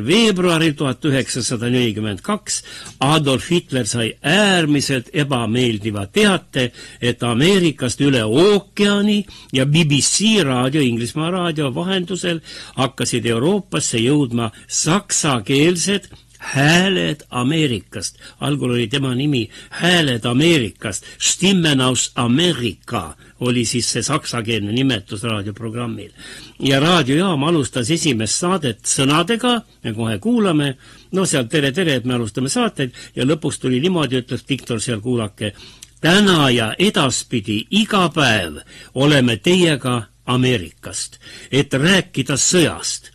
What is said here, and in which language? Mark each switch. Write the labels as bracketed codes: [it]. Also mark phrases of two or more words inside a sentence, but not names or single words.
[et] veebruaril 1942 Adolf Hitler sai äärmiselt ebameeldiva teate, et Ameerikast üle ookeani ja BBC raadio, Inglismaa raadio vahendusel hakkasid Euroopasse jõudma saksakeelsed Hääled Ameerikast. Algul oli tema nimi Hääled Ameerikast. [de] Stimmen aus Amerika [et] oli siis see saksakeelne nimetus raadioprogrammil. Ja raadiojaam alustas esimest saadet sõnadega, me kohe kuulame, no seal tere, et me alustame saateid ja lõpuks tuli niimoodi, ütles Viktor seal kuulake, täna ja edaspidi iga päev oleme teiega Ameerikast, et rääkida sõjast.